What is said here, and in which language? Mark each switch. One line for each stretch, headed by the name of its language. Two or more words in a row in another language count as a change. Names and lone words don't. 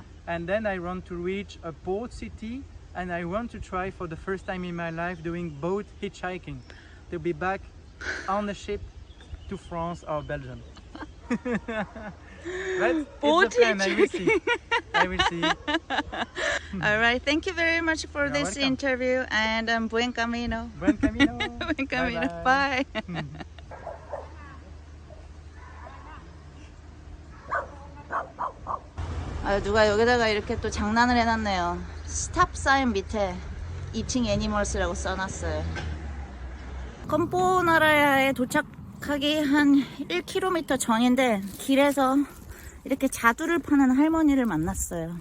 English: And then I want to reach a port city, and I want to try for the first time in my life doing boat hitchhiking, to be back on the ship to France or Belgium. But Boat it's the plan. I will see. I will see. All right. Thank you very much for You're this welcome. interview and
Spanish: buen camino. Buen camino. Buen camino.
English: Bye-bye. Bye.
Korean: 아, 누가 여기다가 이렇게 또 장난을 해놨네요. 스탑 사인 밑에 Eating Animals라고 써놨어요. 컴포나라야에 도착하기 한 1km 전인데 길에서 이렇게 자두를 파는 할머니를 만났어요.